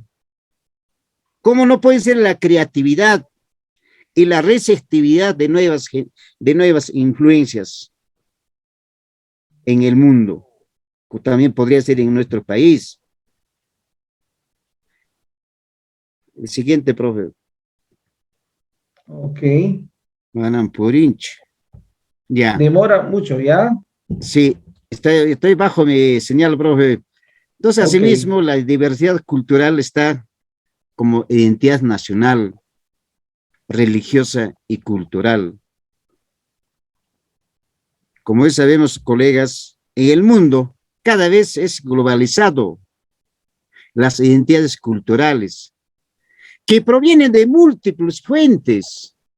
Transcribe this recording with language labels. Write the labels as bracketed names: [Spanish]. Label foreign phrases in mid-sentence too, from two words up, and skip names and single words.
[Spanish] ¿Cómo no puede ser la creatividad y la receptividad de nuevas influencias en el mundo? también podría ser en nuestro país. El siguiente, profe. Ok. Manan Purinch. Ya, Demora mucho, ¿ya? sí, estoy bajo mi señal, profe. Entonces, Ok. asimismo, la diversidad cultural está como identidad nacional, religiosa y cultural. Como ya sabemos, colegas, en el mundo cada vez es globalizado las identidades culturales que provienen de múltiples fuentes.